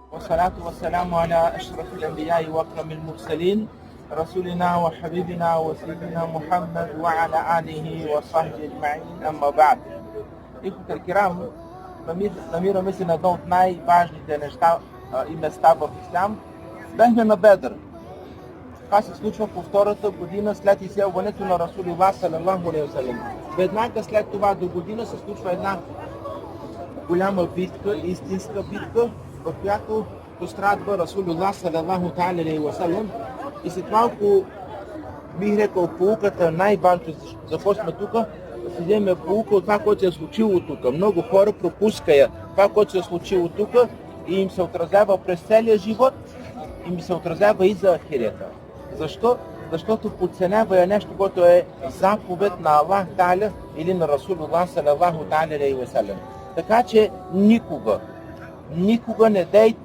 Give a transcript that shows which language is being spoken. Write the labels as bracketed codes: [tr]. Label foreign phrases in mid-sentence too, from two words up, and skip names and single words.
[ar] والصلاة والسلام على أشرف الأنبياء وأكرم المرسلين رسولنا وحبيبنا وسيدنا محمد وعلى آله وصحبه أجمعين. أما بعد, إخوة الكرام, [bg] намираме се на едно от най-важните неща и места в Ислям. Бехме на Бедър. Това се случва по втората година след изселването на Расулуллах [ar] صلى الله عليه وسلم. [bg] Веднага след това до година се случва една голяма битка, истинска битка, в която пострадва Расулуллах [ar] صلى الله عليه وسلم. [bg] И след малко бих рекал поуката, най-важното, за какво сме тук, да си вземе поука от това, което се е случило тук. Много хора пропускаят това, което се е случило тук и им се отразява през целия живот, и им се отразява и за ахирета. Защо? Защото подценява нещо, което е заповед на Аллах Та'аля или на Расулуллах [ar] صلى الله عليه وسلم. [bg] Така че никога не дей